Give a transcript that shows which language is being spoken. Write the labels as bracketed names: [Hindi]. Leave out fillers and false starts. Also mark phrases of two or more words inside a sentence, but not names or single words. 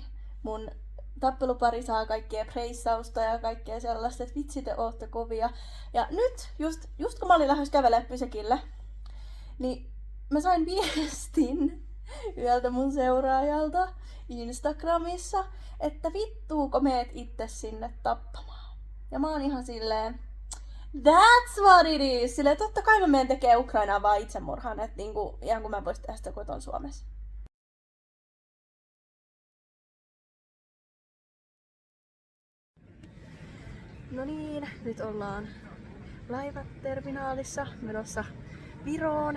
[Finnish] Mun tappelupari saa kaikkea preissausta ja kaikkea sellaista, että vitsi te ootte kovia. Ja nyt, just kun mä olin lähes kävelemään pysäkille, niin mä sain viestin yöltä mun seuraajalta Instagramissa, että vittuuko meet itse sinne tappamaan. Ja mä oon ihan silleen, [English] that's what it is! [Finnish] Silleen totta kai mä menen tekee Ukrainaan vaan itsemurhan, että niinku, ihan kun mä vois tehdä sitä koton Suomessa. No niin, nyt ollaan laivaterminaalissa menossa Viroon.